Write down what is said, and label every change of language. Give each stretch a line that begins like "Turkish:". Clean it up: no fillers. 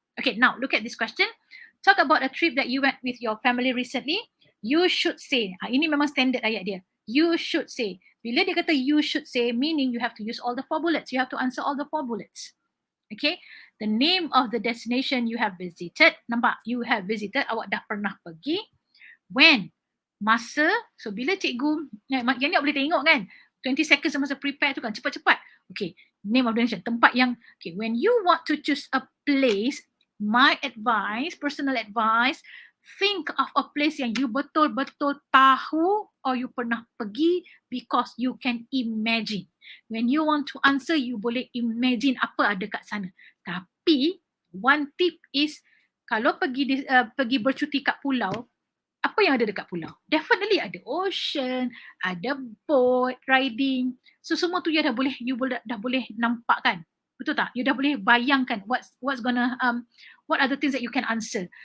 English: Okay, now look at this question. Talk about a trip that you went with your family recently. You should say,
Malay: ini memang standard ayat dia.
English: You should say.
Malay: Bila dia kata
English: you should say, meaning you have to use all the four bullets. You have to answer all the four bullets. Okay. The name of the destination you have visited.
Malay: Nampak?
English: You have visited.
Malay: Awak dah pernah pergi.
English: When?
Malay: Masa. So, bila cikgu, yang ni awak boleh tengok kan?
English: 20 seconds masa prepare
Malay: tu kan. Cepat-cepat.
English: Okay. Name of the destination.
Malay: Tempat yang,
English: okay. When you want to choose a place, my advice, personal advice, think of a place yang you betul-betul tahu or you
Malay: pernah pergi
English: because you can imagine. When you want to answer, you boleh imagine
Malay: apa ada kat sana. Tapi,
English: one tip is,
Malay: kalau pergi bercuti kat pulau, apa yang ada dekat pulau?
English: Definitely ada ocean, ada boat riding.
Malay: So, semua tu you dah boleh nampak kan? Betul tak?
English: You
Malay: dah boleh bayangkan
English: what's gonna what are the things that you can answer.